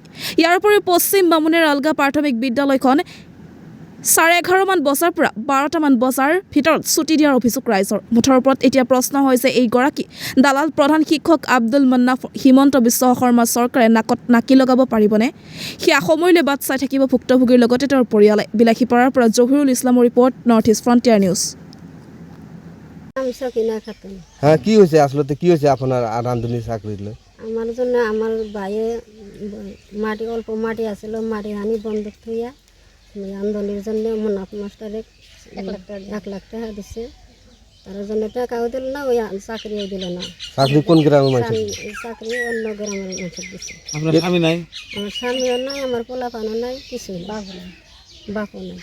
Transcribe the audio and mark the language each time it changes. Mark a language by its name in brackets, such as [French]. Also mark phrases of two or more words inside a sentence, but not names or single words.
[Assamese] ইয়াৰ উপৰিও পশ্চিম বামুণে ৰালগা প্ৰাথমিক বিদ্যালয়খন 11:30 মান বজাৰ পৰা 12টা মান বজাৰ ভিতৰত ছুটি দিয়াৰ অভিযোগ ৰাইজৰ। মুঠৰ ওপৰত এতিয়া প্ৰশ্ন হৈছে এইগৰাকী দালাল প্ৰধান শিক্ষক আব্দুল মান্নাফ হিমন্ত বিশ্ব শৰ্মা চৰকাৰে নাকত নাকি লগাব পাৰিবনে? সেয়া সময়লৈ বাট চাই থাকিব ভুক্তভোগীৰ লগতে তেওঁৰ পৰিয়ালে। বিলাসীপাৰাৰ পৰা জহিৰুল ইছলামৰ ৰিপৰ্ট, নৰ্থ ইষ্ট ফ্ৰণ্টিয়াৰ নিউজ। [Bangla] হ্যাঁ, কি হয়েছে আসলে, কি হয়েছে আপনার রান্ধনি চাকরিলে? আমার জন্য আমার ভাইয়ে মাটি অল্প মাটি আছিল, মাটি আনি বন্ধক থইয়া রান্ধনির জন্য মুনাফ মাস্টারে 1 লাখ টাকা দিছে। তার জন্য টাকাও দিল না, ওই চাকরিও দিল না। চাকরি কোন গ্রামের মানুষ? চাকরি অন্য গ্রামের মানুষ দিছে। আপনার স্বামী নাই? আমার স্বামীও নাই, আমার পোলাপানও নাই, কিছুই বাপও নাই।